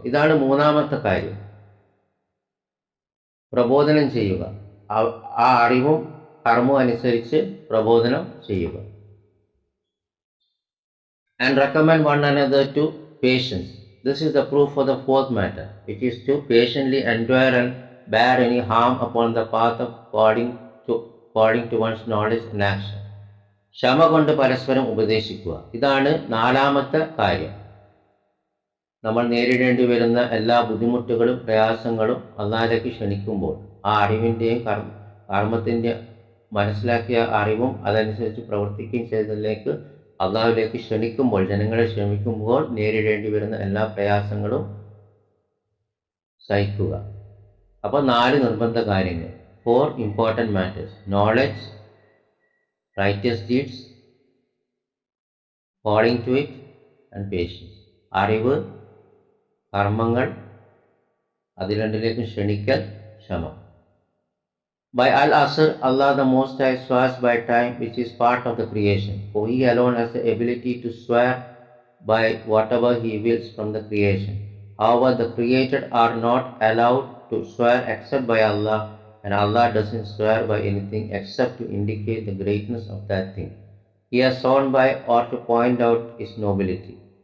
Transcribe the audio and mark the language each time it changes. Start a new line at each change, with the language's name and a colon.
Malayalam: ഇതാണ് മൂന്നാമത്തെ കാര്യം, പ്രബോധനം ചെയ്യുക. ആ അറിവും കർമ്മവും അനുസരിച്ച് പ്രബോധനം ചെയ്യുക.
English: And recommend one another to patience. This is the proof for the fourth matter, which is to patiently endeavour and bear any harm upon the path of according to one's knowledge and action.
Malayalam: ക്ഷമ കൊണ്ട് പരസ്പരം ഉപദേശിക്കുക. ഇതാണ് നാലാമത്തെ കാര്യം. നമ്മൾ നേരിടേണ്ടി വരുന്ന എല്ലാ ബുദ്ധിമുട്ടുകളും പ്രയാസങ്ങളും അള്ളാഹിലേക്ക് ക്ഷണിക്കുമ്പോൾ ആ അറിവിൻ്റെയും കർമ്മത്തിൻ്റെ മനസ്സിലാക്കിയ അറിവും അതനുസരിച്ച് പ്രവർത്തിക്കുകയും ചെയ്തതിലേക്ക് അള്ളാഹുവിലേക്ക് ക്ഷണിക്കുമ്പോൾ, ജനങ്ങളെ ക്ഷമിക്കുമ്പോൾ നേരിടേണ്ടി വരുന്ന എല്ലാ പ്രയാസങ്ങളും സഹിക്കുക. അപ്പോൾ 4 നിർബന്ധ കാര്യങ്ങൾ.
English: 4 important matters: knowledge, righteous deeds, following to it and patience.
Malayalam: അറിവ്, കർമ്മങ്ങൾ, അത് രണ്ടിലേക്കും ക്ഷണിക്കൽ, ക്ഷമ.
English: By Al-Asr, Allah the Most High swears by time, which is part of the creation, for He alone has the ability to swear by whatever He wills from the creation. However, the created are not allowed to swear except by Allah, and Allah doesn't swear by anything except to indicate the greatness of that thing He has sworn by, or to point out its nobility.